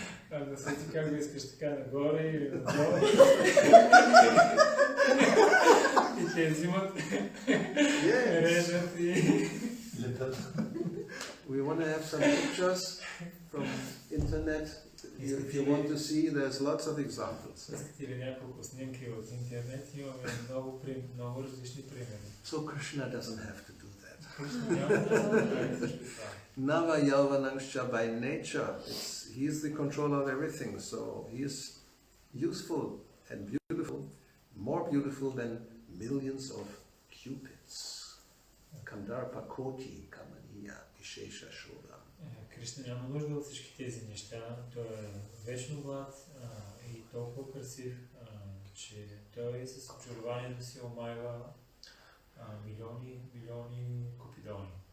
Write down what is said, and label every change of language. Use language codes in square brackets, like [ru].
[bg] Да се ти как го искаш така нагоре или надолу. И те взимат, режат и... [en] We want to have some pictures from internet. If you want to see, there's lots of examples. [bg] Искате ли няколко снимки от интернет? Имаме много различни примери. [en] So Krishna doesn't have to do that. [bg] Кришна няма да направи също това. [sa] Nava Yalvanangsha [en] by nature, he is the controller of everything, so he is useful and beautiful, more beautiful than millions of cupids. [sa] Kandarpa Koti Kamaniya Vishesha Shoda. [bg] Кришна няма нужда от всички тези неща. Той е вечно млад и толкова красив, че той с очарованието си омайва милиони купидони.